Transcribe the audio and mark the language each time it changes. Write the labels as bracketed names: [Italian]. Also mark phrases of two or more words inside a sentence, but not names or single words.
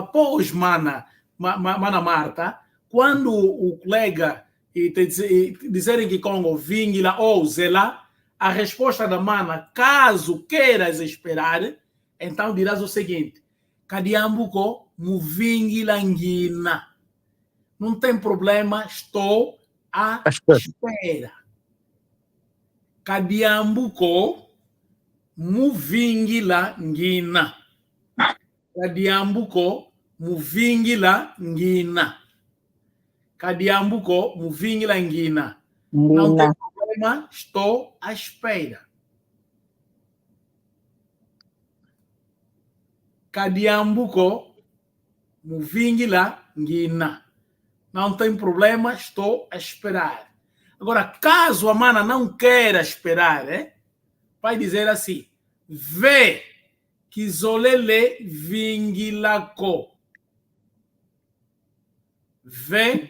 [Portuguese] Pois, Mana Marta, quando o colega dizerem que Congo vingila ou zela, a resposta da Mana, caso queiras esperar, então dirás o seguinte: [Kongo] Kadiambuko muvingilangina. [Portuguese] Não tem problema, estou à espera. [Kongo] Kadiambuko muvingila ngina. Kadiambuko muvingila ngina. Kadiambuko muvingila ngina. [Portuguese] Não tem problema, estou à espera. [Kongo] Kadiambuko muvingila ngina. [Portuguese] Não tem problema, estou a esperar. Agora, caso a mana não queira esperar, vai dizer assim: vê que [Kongo] zolele vingilako. [Portuguese] Vê